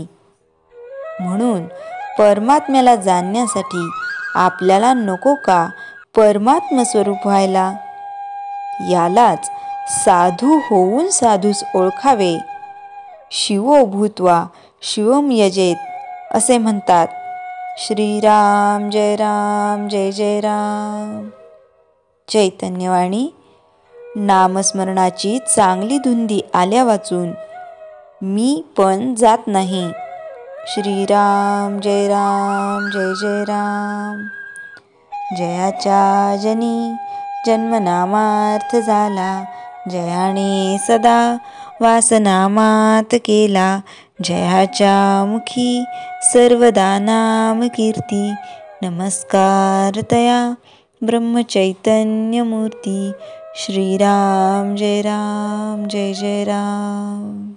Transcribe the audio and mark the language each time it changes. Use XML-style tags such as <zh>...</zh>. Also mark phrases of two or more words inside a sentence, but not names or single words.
<mr>म्हणून परमात्म्याला जाणण्यासाठी आपल्याला नको का परमात्म स्वरूप व्हायला। यालाच साधू होऊन साधूस ओळखावे,</mr> <sa>शिवो भूत्वा शिवम यजेत</sa> <mr>असे म्हणतात। श्रीराम जय राम जय जय राम। चैतन्यवाणी नामस्मरणाची चांगली धुंदी आल्या वाचून मी पण जात नाही। श्रीराम जय राम जय जय राम। जयाच्या जनी जन्मनामार्थ झाला, जयाने सदा वासनामात केला। जयाच्या मुखी सर्वदा नामकीर्ती नमस्कार तया ब्रह्मचैतन्यमूर्ती. श्रीराम जय राम जय जय राम.</mr>